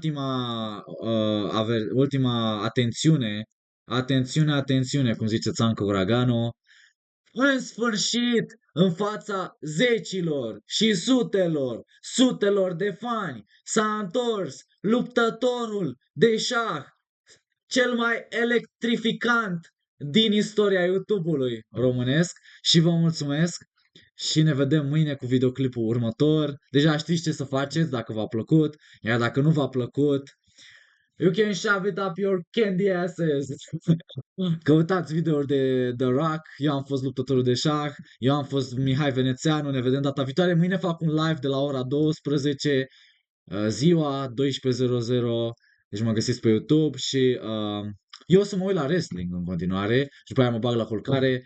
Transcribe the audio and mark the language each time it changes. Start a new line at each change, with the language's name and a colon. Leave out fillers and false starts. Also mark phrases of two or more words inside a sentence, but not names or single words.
Romanian: ultima atențiune, cum zice Țancă Uragano, în sfârșit, în fața zecilor și sutelor de fani, s-a întors luptătorul de șah, cel mai electrificant din istoria YouTube-ului românesc și vă mulțumesc și ne vedem mâine cu videoclipul următor. Deja știți ce să faceți dacă v-a plăcut, iar dacă nu v-a plăcut,
English: you can shove it up your candy asses.
Romanian: Căutați videouri de The Rock, eu am fost luptătorul de șah, eu am fost Mihai Venețeanu, ne vedem data viitoare. Mâine fac un live de la ora 12, ziua 12:00, deci mă găsiți pe YouTube și eu o să mă uit la wrestling în continuare și după aia mă bag la culcare.